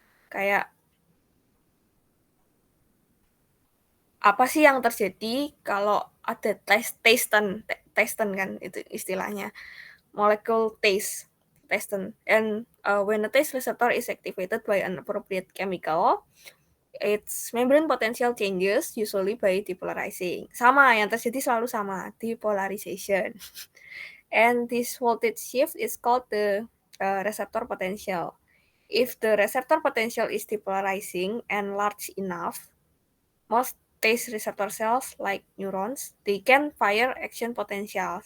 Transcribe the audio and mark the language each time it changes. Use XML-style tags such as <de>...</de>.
<id>Kayak apa sih yang terjadi kalau ada tasten kan itu istilahnya.</id> <en>Molecule tasten. And when a taste receptor is activated by an appropriate chemical, its membrane potential changes usually by depolarizing.</en> <id>Sama, yang terjadi selalu sama, depolarization.</id> <en>And this voltage shift is called the receptor potential. If the receptor potential is depolarizing and large enough, most taste receptor cells like neurons, they can fire action potential.</en>